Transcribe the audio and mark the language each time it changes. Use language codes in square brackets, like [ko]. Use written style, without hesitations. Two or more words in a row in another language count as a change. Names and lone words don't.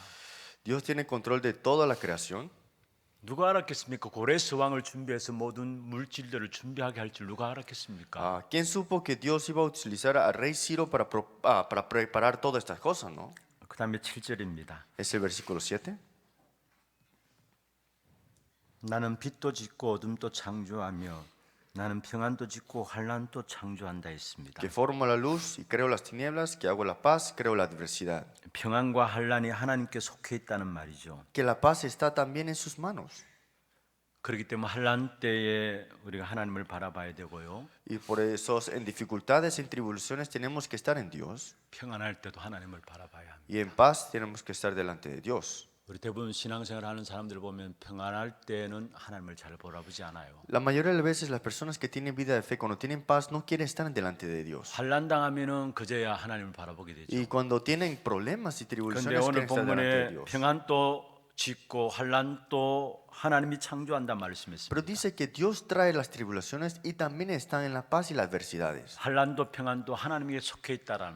[es] Dios tiene control de toda la creación. [ko] 누가 알았겠습니까? 고레스 왕을 준비해서 모든 물질들을 준비하게 할 줄 누가 알았겠습니까? [es] ¿Quién supo que Dios iba a utilizar al rey Ciro para preparar todas estas cosas, no? [ko] 그 다음에 7절입니다. [es] Es el versículo 7. [ko] 나는 빛도 짓고 어둠도 창조하며 나는 평안도 짓고 환난도 창조한다 했습니다. [es] Que formo la luz y creo las tinieblas, que hago la paz, creo la adversidad. [ko] 평안과 환난이 하나님께 속해 있다는 말이죠. [es] Que la paz está también en sus manos. [ko] 그렇기 때문에 환난 때에 우리가 하나님을 바라봐야 되고요. [es] Y por eso en dificultades, en tribulaciones tenemos que estar en Dios. [ko] 평안할 때도 하나님을 바라봐야 합니다. [es] Y en paz tenemos que estar delante de Dios. [ko] 우리 대부분 신앙생활 하는 사람들 보면 평안할 때는 하나님을 잘 바라보지 않아요. [es] La mayoría de las veces las personas que tienen vida de fe, cuando tienen paz, no quieren estar delante de Dios. [ko] 환난 당하면은 그제야 하나님을 바라보게 되죠. [es] Y cuando tienen problemas y [ko] 그런데 [es] tribulaciones, [ko] 오늘 [es] quieren estar delante de [ko] 본문에 [es] Dios. [ko] 평안도 짓고 환난도 하나님이 창조한다 말씀했습니다. [es] Pero dice que Dios trae las tribulaciones y también están en la paz y las adversidades. [ko] 환난도 평안도 하나님에게 속해 있다라는